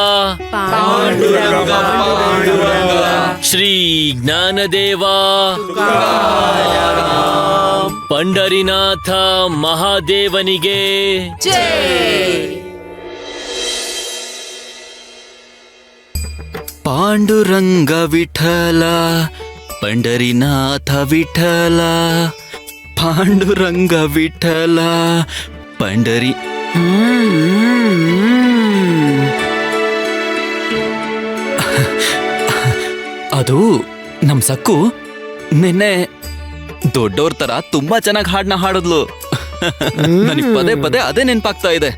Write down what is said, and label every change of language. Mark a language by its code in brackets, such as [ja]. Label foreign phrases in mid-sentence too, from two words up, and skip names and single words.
[mr] श्री ज्ञानदेव पंडरीनाथ महादेवनिगे पांडुरंग विठ्ठल पंडरीनाथ विठ्ठल पांडुरंग विठ्ठल पंडरी [kn] ಅದು ನಮ್ ಸಕ್ಕು ನಿನ್ನೆ ದೊಡ್ಡೋರ್ ತರ ತುಂಬಾ ಚೆನ್ನಾಗಿ ಹಾಡ್ನ ಹಾಡಿದ್ಲು. ನನಗ್ ಪದೇ ಪದೇ ಅದೇ ನೆನ್ಪಾಗ್ತಾ ಇದೆ.